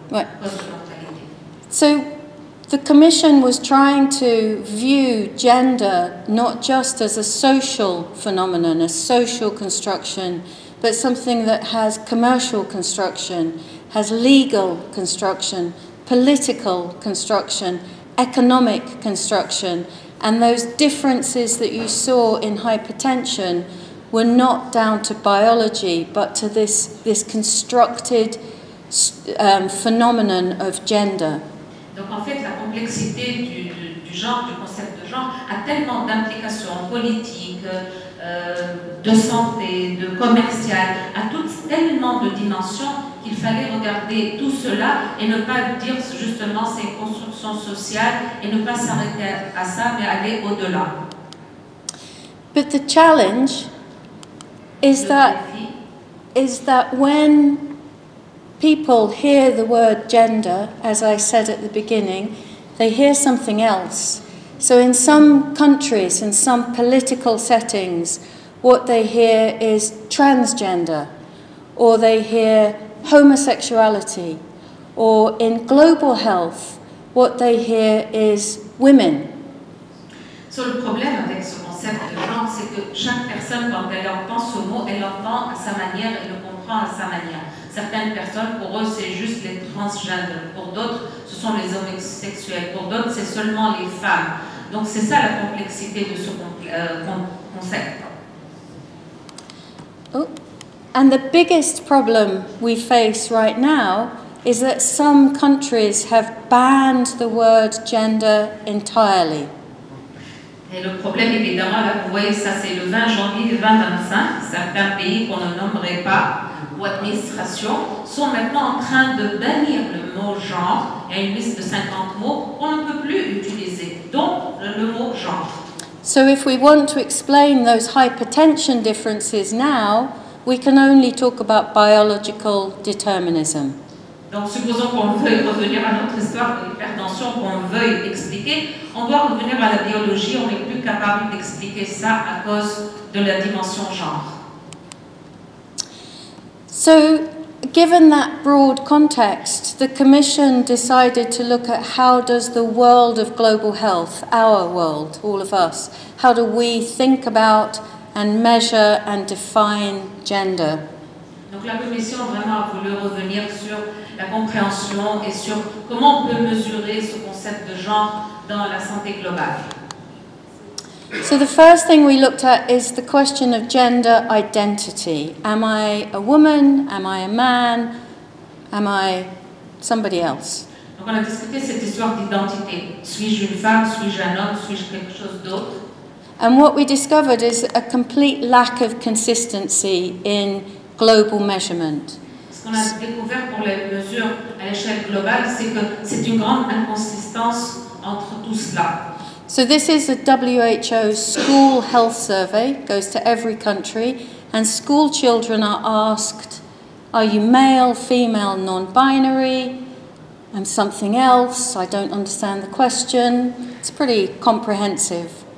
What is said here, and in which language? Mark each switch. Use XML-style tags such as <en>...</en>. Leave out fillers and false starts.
<fr>Ouais. Cause de mortalité.</fr> <en>So, the Commission was trying to view gender not just as a social phenomenon, a social construction, but something that has commercial construction, has legal construction, political construction, economic construction, and those differences that you saw in hypertension were not down to biology, but to this constructed phenomenon of gender.</en> <fr>Donc en fait, la complexité du genre, du concept de genre, a tellement d'implications politiques, de santé, de commercial, a tellement de dimensions qu'il fallait regarder tout cela et ne pas dire justement c'est une construction sociale et ne pas s'arrêter à ça, mais aller au-delà.</fr> <en>But the challenge is that when people hear the word gender, as I said at the beginning, they hear something else. So in some countries, in some political settings, what they hear is transgender, or they hear homosexuality, or in global health, what they hear is women.</en> <fr>So, le problème avec ce concept de genre, c'est que chaque personne, quand elle entend ce mot, elle l'entend à sa manière et le comprend à sa manière. Certaines personnes, pour eux, c'est juste les transgenders. Pour d'autres, ce sont les homosexuels. Pour d'autres, c'est seulement les femmes. Donc, c'est ça la complexité de ce concept. Oh.</fr> <en>And the biggest problem we face right now is that some countries have banned the word gender entirely.</en> <fr>Et le problème, évidemment, là, vous voyez, ça c'est le 20 janvier 2025. Certains pays qu'on ne nommerait pas ou administrations sont maintenant en train de bannir le mot genre. Il y a une liste de 50 mots qu'on ne peut plus utiliser, dont le mot genre.</fr> <en>So if we want to explain those hypertension differences now, we can only talk about biological determinism.</en> <fr>Donc, supposons qu'on veuille revenir à notre histoire de l'hypertension, qu'on veuille expliquer, on doit revenir à la biologie, on n'est plus capable d'expliquer ça à cause de la dimension genre.</fr> <en>So, given that broad context, the Commission decided to look at how does the world of global health, our world, all of us, how do we think about and measure and define gender?</en> <fr>Donc la Commission vraiment a voulu revenir sur la compréhension et sur comment on peut mesurer ce concept de genre dans la santé globale.</fr> <en>So the first thing we looked at is the question of gender identity. Am I a woman? Am I a man? Am I somebody else?</en> <fr>Donc on a discuté cette histoire d'identité. Suis-je une femme? Suis-je un homme? Suis-je quelque chose d'autre?</fr> <en>And what we discovered is a complete lack of consistency in global measurement.</en> <fr>Ce qu'on a découvert pour les mesures à l'échelle globale, c'est que c'est une grande inconsistance entre tout cela.</fr> <en>So this is a WHO school health survey, goes to every country, and school children are asked, are you male, female, non-binary? I'm something else, I don't understand the question. It's pretty comprehensive.</en>